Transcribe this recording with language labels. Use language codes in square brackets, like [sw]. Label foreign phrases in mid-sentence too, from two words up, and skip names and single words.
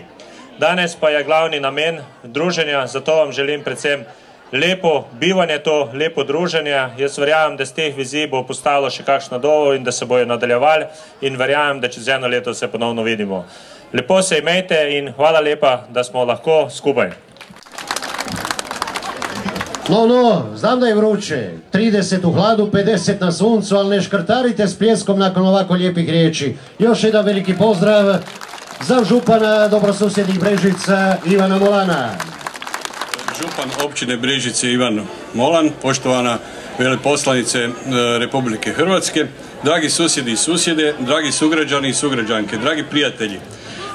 [sl] Danes pa je glavni namen druženja, zato vam želim predvsem lepo bivanje to, lepo druženje. Jaz verjamem, da z teh vizij bo postalo še kakšno dovo in da se bojo nadaljevali in verjamem, da čez 1 leto se ponovno vidimo. Lepo se imejte in hvala lepa, da smo lahko skupaj. No, [hr] znam da je vruće. 30 u hladu, 50 na suncu, ali ne škrtarite s pljeskom nakon ovako lijepih riječi. Još jedan veliki pozdrav za župana dobrosusjednih Brežica Ivana Molana. Župan općine Brežice Ivan Molan, poštovana veleposlanice Republike Hrvatske, dragi susjedi i susjede, dragi sugrađani i sugrađanke, dragi prijatelji.